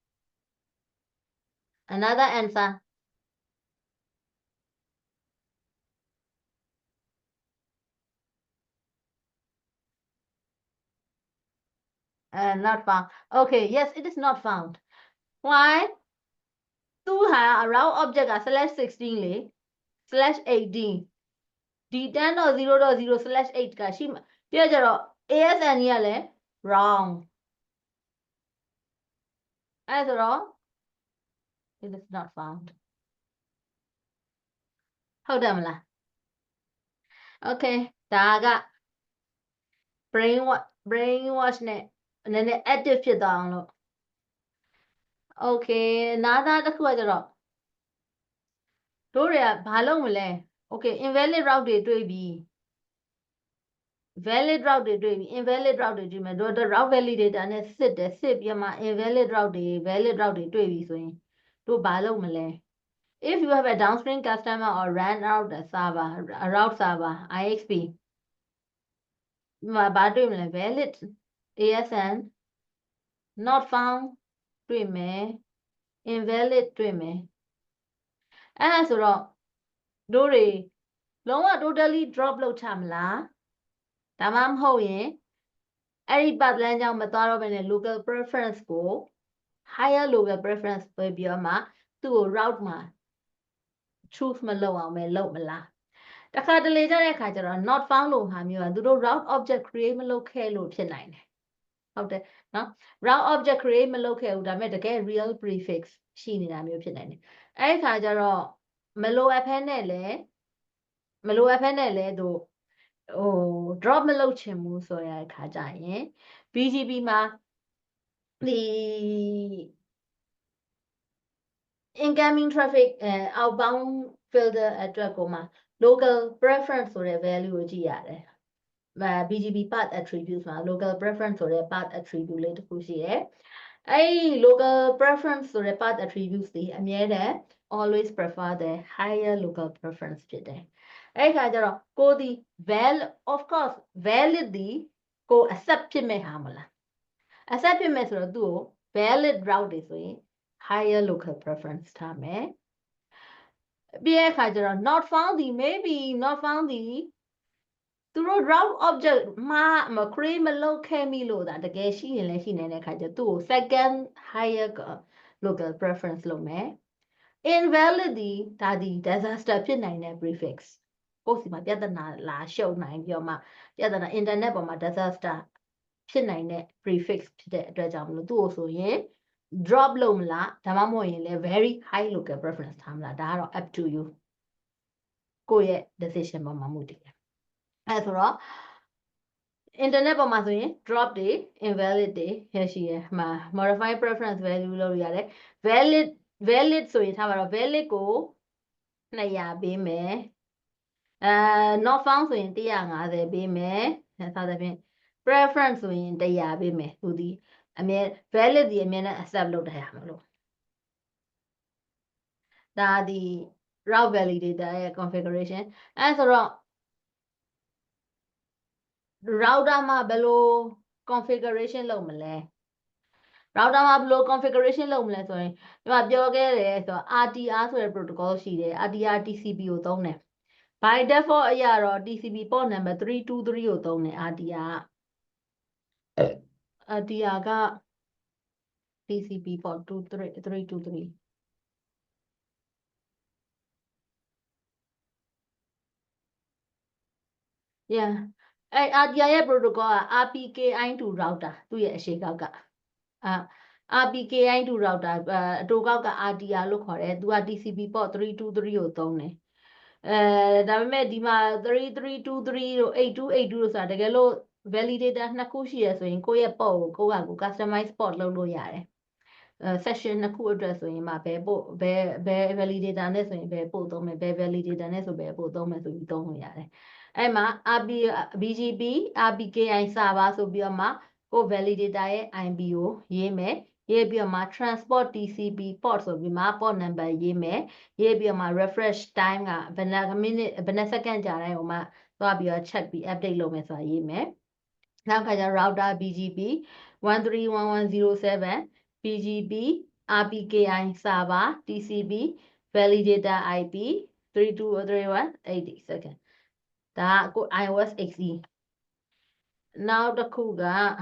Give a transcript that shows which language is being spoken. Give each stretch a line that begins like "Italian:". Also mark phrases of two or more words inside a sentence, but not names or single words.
English: another answer not found okay yes it is not found why
Burmese: သူဟာ
English: around object
Burmese: က /16 လေ /18 ဒီ 10.0.0/8 ကရှိမှာပြကြတော့ ASN ကြီးကလည်း wrong အဲ့ဆိုတော့
English: it is not found
Burmese: ဟုတ်တယ်မလား okay ဒါက brainwash နဲ့နည်းနည်း active ဖြစ်သွားအောင်လို့ okay နားသားတစ်ခုကကျတော့တို့တွေကဘာလုပ်မလဲ
English: okay invalid route
Burmese: တွေတွေ့ပြီ
English: valid route
Burmese: တွေတွေ့ပြီ
English: invalid route
Burmese: တွေတွေ့မယ်တို့
English: route validator
Burmese: နဲ့စစ်တယ်စစ်ပြီးမှ
English: invalid route
Burmese: တွေ
English: valid route
Burmese: တွေတွေ့ပြီဆိုရင်တို့ဘာလုပ်မလဲ
English: if you have a downstream customer or ran out the server a route server IXP
Burmese: ဘာတွေ့မလဲ
English: valid ASN not found
Burmese: တွေ့မယ် invalid တွေ့မယ်အဲ့ဒါဆိုတော့တို့တွေလုံးဝ
English: totally drop
Burmese: လုပ်ချမလားဒါမှမဟုတ်ရင်အဲ့ဒီ path လမ်းကြောင်းမသွားတော့ဘဲနဲ့
English: local preference
Burmese: ကို
English: higher local preference
Burmese: ပဲပြီးတော့မှသူ့ကို route မှာ choose မလုပ် အောင်ပဲလုပ်မလားတခါတလေကြတဲ့အခါကျတော့
English: not found
Burmese: လို့ဟာမျိုးကသူတို့
English: route object create
Burmese: မလုပ်ခဲ့လို့ဖြစ်နိုင်တယ်ဟုတ်တယ်နော်
English: route object create
Burmese: မလုပ်ခဲ့ဘူးဒါပေမဲ့တကယ်
English: real prefix
Burmese: ရှိနေတာမျိုးဖြစ်နိုင်တယ်အဲ့ဒီခါကျတော့မလိုအပ်ဖဲနဲ့လဲသူdrop မလုပ်ချင်ဘူးဆိုရတဲ့ခါကျရင် BGP မှာဒီ
English: incoming traffic outbound filter
Burmese: အတွက်ကိုမှ
English: local preference
Burmese: ဆိုတဲ့ value ကိုကြည့်ရတယ်
English: BGP path attributes
Burmese: မှာ
English: local preference
Burmese: ဆိုတဲ့
English: path attribute
Burmese: လေးတစ်ခုရှိတယ်အဲ့
English: local preference
Burmese: ဆိုတဲ့
English: path attributes
Burmese: ဒီအမြဲတမ်း
English: always prefer the higher local preference
Burmese: ဖြစ်တယ်အဲ့ဒီခါကျတော့ကိုဒီ
English: of course valid
Burmese: ဒီကို accept ဖြစ်မဲ့ဟာမလား accept ဖြစ်မဲ့ဆိုတော့သူ့ကို
English: valid route
Burmese: တွေဆိုရင်
English: higher local preference
Burmese: ထားမယ်ပြီးတဲ့အခါကျတော့
English: not found
Burmese: ဒီ
English: maybe not found
Burmese: ဒီသူတို့
English: route object
Burmese: မ create မလုပ်ခဲ့မိလို့ဒါတကယ်ရှိရင် လည်းရှိနေတဲ့အခါကျသူ့ကို
English: second higher local preference
Burmese: လုပ်မယ် invalid ဒီဒါဒီ disaster ဖြစ်နိုင်တဲ့ prefix ကိုယ်စီမှာပြဿနာလာရှုပ်နိုင်ပြီးတော့မှပြ ဿနာ internet ပေါ်မှာ disaster ဖြစ်နိုင်တဲ့ prefix ဖြစ်တဲ့အတွက်ကြောင့်မလို့သူ့ကိုဆိုရင် drop လုပ်မလားဒါမှမဟုတ် ရင်လည်း
English: very high local preference
Burmese: ထားမလားဒါကတော့
English: up to you
Burmese: ကိုယ့်ရဲ့ decision ပေါ်မှာမူတည်တယ်အဲဆိုတော့ internet ပေါ်မှာဆိုရင် drop တွေ invalid တွေရရှိရမှာ
English: modify preference value
Burmese: လုပ်ရတယ် valid ဆိုရင်ထားပါတော့ valid ကို200ပေးမယ်
English: not found
Burmese: ဆိုရင်150ပေးမယ်ဆက်သဖြင့် preference ဆိုရင်100ပေးမယ်သူဒီအမြဲ valid ဒီအမြဲတမ်း accept လုပ်တဲ့ဟာမလို့ ဒါဒီ
English: route validator
Burmese: ရဲ့ configuration အဲဆိုတော့ router မှာဘယ်လို configuration လုပ်မလဲ router မှာဘယ်လို configuration လုပ်မလဲဆိုရင်ဒီမှာပြောခဲ့တယ်ဆိုတော့ RTR ဆိုတဲ့ protocol ရှိတယ် RTR TCP ကိုသုံးတယ်
English: by default
Burmese: အရာတော့
English: TCP port number 323
Burmese: ကိုသုံးတယ် RTR က
English: TCP port 323 yeah
Burmese: အဲ RTR ရဲ့ protocol က
English: RPKI2 router
Burmese: သူ့ရဲ့အရှိကောက်က
English: RPKI2 router
Burmese: အတိုကောက်က RTR လို့ခေါ်တယ်သူက
English: TCP port 323
Burmese: ကိုသုံးတယ်ဒါပေမဲ့ဒီမှာ3323 တို့8282တို့ဆိုတာတကယ်လို့ validator နှစ်ခုရှိရဆိုရင်ကိုယ့်ရဲ့ port ကိုကိုယ့်ဟာကို
English: customize port
Burmese: လုပ်လို့ရတယ်session နှစ်ခုအတွက်ဆိုရင်မှ ဘယ် validator နဲ့ဆိုရင်ဘယ်ပို့သုံးမယ်ဘယ် validator နဲ့ဆိုဘယ်ပို့သုံးမယ်ဆိုပြီးသုံးလို့ရတယ်အဲ့မှာ BGP
English: RPKI server
Burmese: ဆိုပြီးတော့မှကို validator ရဲ့ IP ကိုရေးမယ်ရေးပြီးတော့မှ transport
English: TCP port
Burmese: ဆိုပြီးမှ
English: port number
Burmese: ရေးမယ်ရေးပြီးတော့မှ
English: refresh time
Burmese: ကဘယ်နှစ် second ကြာတိုင်းဟိုမှသွားပြီးတော့ check ပြီး update လုပ်မယ်ဆိုတာရေးမယ်နောက်ခါကျ
English: router BGP 131107 BGP RPKI server TCP validator IP 323180 second
Burmese: ဒါကကို
English: iOS XE
Burmese: နောက်တစ်ခုက